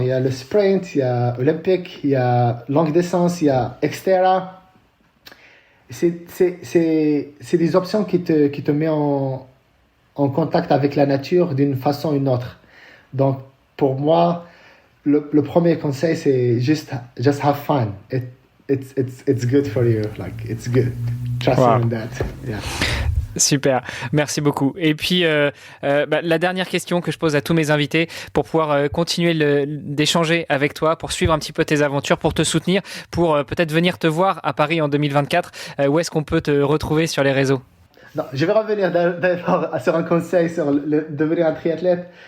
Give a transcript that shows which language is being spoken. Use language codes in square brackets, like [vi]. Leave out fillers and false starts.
[fr] Il y a le sprint, il y a olympique, il y a longue distance, il y a extra. C'est des options qui te met en contact avec la nature d'une façon ou d'une autre. Donc pour moi, le premier conseil, c'est [en] just have fun. It's good for you. Like, it's good. Trust me in that. Yeah. [fr] Super, merci beaucoup. Et puis, la dernière question que je pose à tous mes invités pour pouvoir continuer d'échanger avec toi, pour suivre un petit peu tes aventures, pour te soutenir, pour peut-être venir te voir à Paris en 2024, où est-ce qu'on peut te retrouver sur les réseaux? Non, je vais revenir d'abord sur un conseil sur devenir un triathlète.